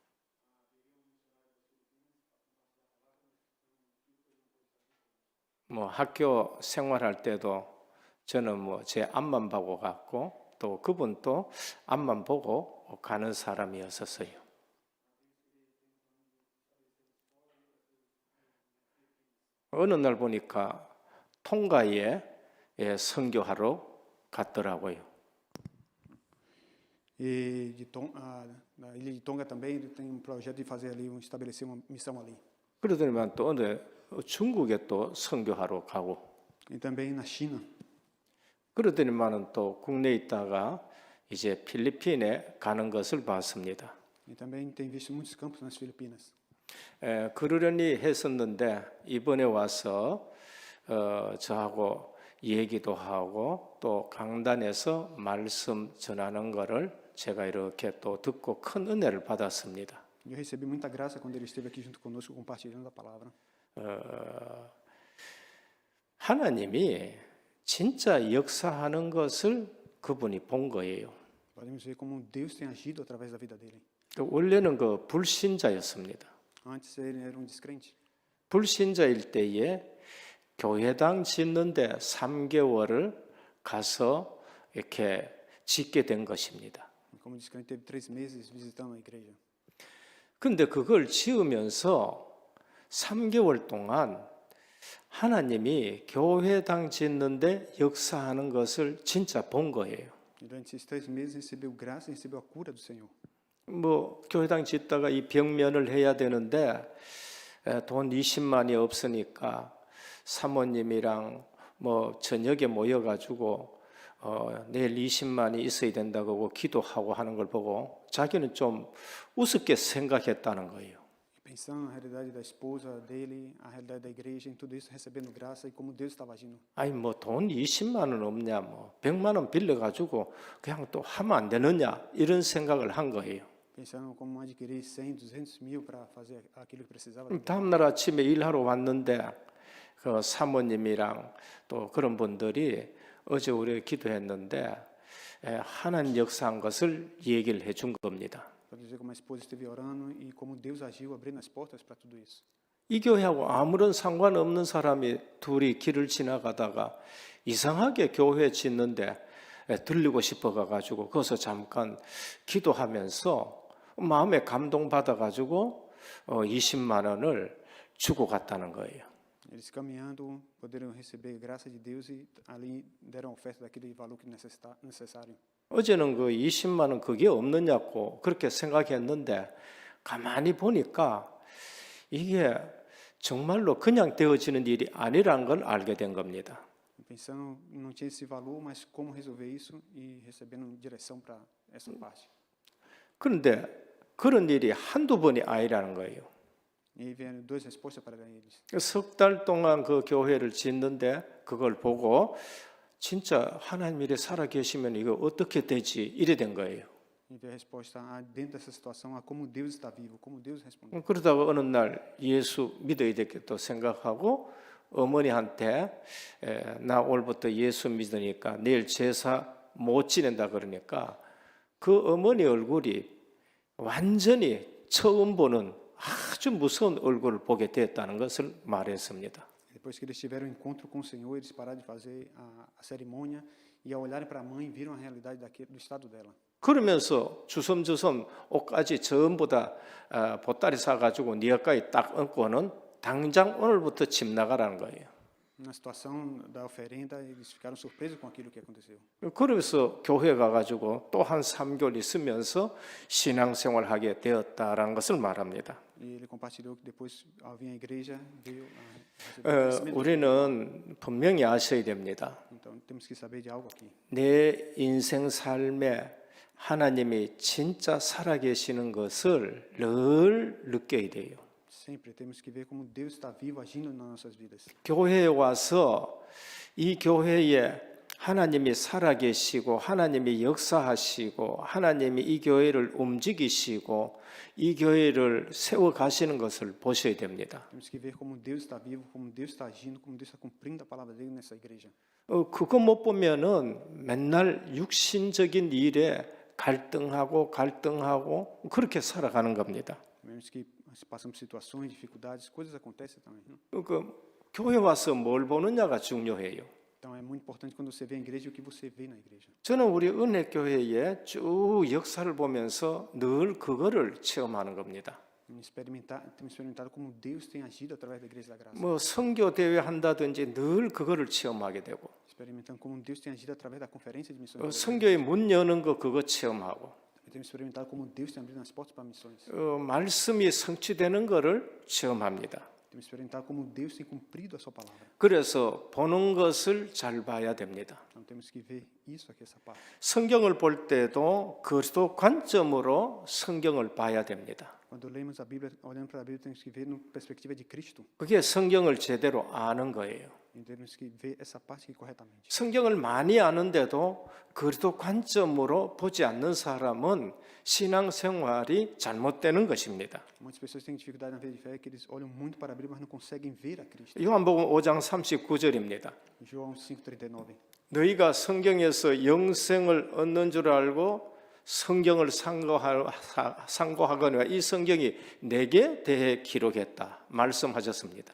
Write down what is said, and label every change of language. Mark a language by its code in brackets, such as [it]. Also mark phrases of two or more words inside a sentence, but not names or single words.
[ko] 학교 생활할 때도 저는 제 앞만 보고 갔고 또 그분도 앞만 보고 가는 사람이었었어요. 어느 날 보니까 통가에 선교하러 갔더라고요. [pt] E na ilha de Tonga também ele tem projeto de fazer ali, estabelecer uma missão ali. [ko] 그러더니만 또 어느 중국에 또 선교하러 가고. [pt] E também na China. [ko] 그러더니만은 또 국내에 있다가 이제 필리핀에 가는 것을 봤습니다. [pt] E também tem visto muitos campos nas Filipinas. [ko] 그러려니 했었는데 이번에 와서 저하고 얘기도 하고 또 강단에서 말씀 전하는 것을 제가 이렇게 또 듣고 큰 은혜를 받았습니다. [pt] Eu recebi muita graça quando ele esteve aqui junto conosco compartilhando a palavra. [ko] 하나님이 진짜 역사하는 것을 그분이 본 거예요. [pt] Podemos ver como Deus tem agido através da vida dele. [ko] 원래는 그 불신자였습니다. [pt] Antes ele era descrente. [ko] 불신자일 때에 교회당 짓는데 3개월을 가서 이렇게 짓게 된 것입니다. [pt] Como descrente teve 3 meses visitando a igreja. [ko] 근데 그걸 지으면서 3개월 동안 하나님이 교회당 짓는데 역사하는 것을 진짜 본 거예요. [pt] Durante esses 3 meses recebeu graça e recebeu a cura do Senhor. [ko] 교회당 짓다가 이 벽면을 해야 되는데 돈 20만이 없으니까 사모님이랑 저녁에 모여가지고 내일 20만이 있어야 된다고 기도하고 하는 걸 보고 자기는 좀 우습게 생각했다는 거예요. [pt] Pensando na realidade da esposa dele, a realidade da igreja, em tudo isso recebendo graça e como Deus estava agindo. [ko] 아니 돈 20만 원 없냐 100만 원 빌려가지고 그냥 또 하면 안 되느냐 이런 생각을 한 거예요. [pt] Pensando como adquirir 100, 200 mil para fazer aquilo que precisava. [ko] 다음 날 아침에 일하러 왔는데 그 사모님이랑 또 그런 분들이 어제 우리 기도했는데 하나님 역사한 것을 얘기를 해준 겁니다. [pt] Para dizer como a esposa esteve orando e como Deus agiu abrindo as portas para tudo isso. [ko] 이 교회하고 아무런 상관없는 사람이 둘이 길을 지나가다가 이상하게 교회 짓는데 들리고 싶어 가지고 거기서 잠깐 기도하면서 마음에 감동받아 가지고 20만 원을 주고 갔다는 거예요. [pt] Eles caminhando poderiam receber graça de Deus e ali deram oferta daquele valor que necessário. [ko] 어제는 그 20만 원 그게 없느냐고 그렇게 생각했는데 가만히 보니까 이게 정말로 그냥 되어지는 일이 아니라는 걸 알게 된 겁니다. [pt] Pensando, não tinha esse valor, mas como resolver isso e recebendo direção para essa parte. [ko] 그런데 그런 일이 한두 번이 아니라는 거예요. [pt] E aí vieram 2 respostas para eles. [ko] 석 달 동안 그 교회를 짓는데 그걸 보고 진짜 하나님 일에 살아 계시면 이거 어떻게 되지 이래 된 거예요. [pt] E veio a resposta dentro dessa situação, como Deus está vivo, como Deus respondeu. [ko] 그러다가 어느 날 예수 믿어야 되겠다 생각하고 어머니한테 나 오늘부터 예수 믿으니까 내일 제사 못 지낸다 그러니까 그 어머니 얼굴이 완전히 처음 보는 아주 무서운 얼굴을 보게 됐다는 것을 말했습니다. [pt] Depois que eles tiveram um encontro com o Senhor, eles pararam de fazer a cerimônia e ao olharem para a mãe viram a realidade do estado dela. [ko] 그러면서 주섬주섬 옷까지 전부 다 보따리 사가지고 네 가까이 딱 얹고는 당장 오늘부터 집 나가라는 거예요. [pt] Na situação da oferenda, eles ficaram surpresos com aquilo que aconteceu. [ko] 그래서 교회 가가지고 또 한 3개월 있으면서 신앙생활하게 되었다라는 것을 말합니다. [pt] E ele compartilhou que depois, ao vir à igreja, veio a receber conhecimento. [ko] 우리는 분명히 아셔야 됩니다. [pt] Então, temos que saber de algo aqui. [ko] 내 인생 삶에 하나님이 진짜 살아계시는 것을 늘 느껴야 돼요. [pt] Sempre temos que ver como Deus está vivo agindo nas nossas vidas. [ko] 교회에 와서 이 교회에 하나님이 살아계시고 하나님이 역사하시고 하나님이 이 교회를 움직이시고 이 교회를 세워가시는 것을 보셔야 됩니다. [pt] Temos que ver como Deus está vivo, como Deus está agindo, como Deus está cumprindo a palavra dele nessa igreja. [ko] 그거 못 보면은 맨날 육신적인 일에 갈등하고 그렇게 살아가는 겁니다. [pt] Vemos que passamos situações, dificuldades, coisas acontecem também. [ko] 그 교회 와서 뭘 보느냐가 중요해요. [pt] Então, é muito importante quando você vê a igreja o que você vê na igreja. [ko] 저는 우리 은혜교회의 쭉 역사를 보면서 늘 그거를 체험하는 겁니다. [pt] Temos experimentado como Deus tem agido através da igreja da graça. [ko] 뭐 선교 대회 한다든지 늘 그거를 체험하게 되고 [pt] Experimentando como Deus tem agido através da conferência de missões. [ko] 선교의 문 여는 거 그거 체험하고 [pt] Temos experimentado como Deus tem abrido as portas para missões. [ko] 말씀이 성취되는 거를 체험합니다. [pt] Temos experimentado como Deus tem cumprido a sua palavra. [ko] 그래서 보는 것을 잘 봐야 됩니다. [pt] Então temos que ver isso aqui, essa parte. [ko] 성경을 볼 때도 그리스도 관점으로 성경을 봐야 됩니다. [pt] Quando lemos a Bíblia, olhando para a Bíblia, temos que ver na perspectiva de Cristo. [ko] 그게 성경을 제대로 아는 거예요. [pt] E temos que ver essa parte aqui corretamente. [ko] 성경을 많이 아는데도 그리스도 관점으로 보지 않는 사람은 신앙생활이 잘못되는 것입니다. [pt] Muitas pessoas têm dificuldade na vida de fé, que eles olham muito para a Bíblia, mas não conseguem ver a Cristo. [ko] 요한복음 5장 39절입니다. [pt] João 5:39. [ko] 너희가 성경에서 영생을 얻는 줄 알고 성경을 상고하거니와 이 성경이 내게 대해 기록했다 말씀하셨습니다.